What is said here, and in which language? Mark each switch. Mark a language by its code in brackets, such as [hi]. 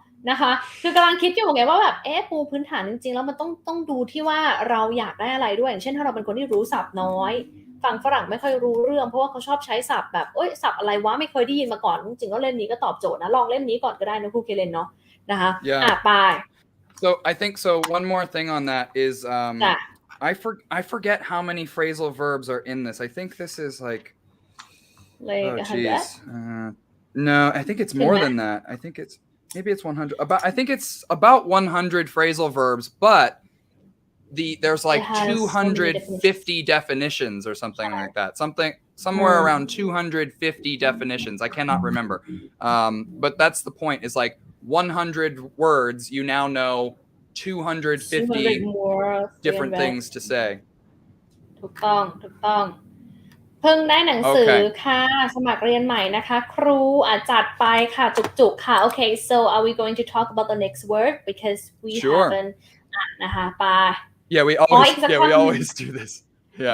[th] นะคะคือกำลังคิดอยู่ไงว่าแบบปูพื้นฐานจริงๆแล้วมันต้องดูที่ว่าเราอยากได้อะไรด้วยอย่างเช่นถ้าเราเป็นคนที่รู้ศัพท์น้อยฟังฝรั่งไม่ค่อยรู้เรื่องเพราะว่าเขาชอบใช้ศัพท์แบบศัพท์อะไรวะไม่เคยได้ยินมาก่อนจริงๆก็เล่มนี้ก็ตอบโจทย์นะลองเล่มนี้ก่อนก็ได้นะครูเคเลนเนาะนะคะไป [en] So I think so. One more thing on that is I forget how many phrasal verbs are in this. I think this is like 100 no, I think it's more than that. I think it's maybe it's 100. I think it's about 100 phrasal verbs, but there's like 250 definitions or something like that. Somewhere around 250 definitions. I cannot remember. But that's the point. Is like 100 words. You now know 250 different things to say. [th] ถูกต้องเพิ่งได้หนังสือค่ะสมัครเรียนใหม่นะคะครูจัดไปค่ะจุกๆค่ะ [en] Okay, so are we going to talk about the next word because we haven't [th] นะคะไป [en] Yeah, we always do this. Yeah.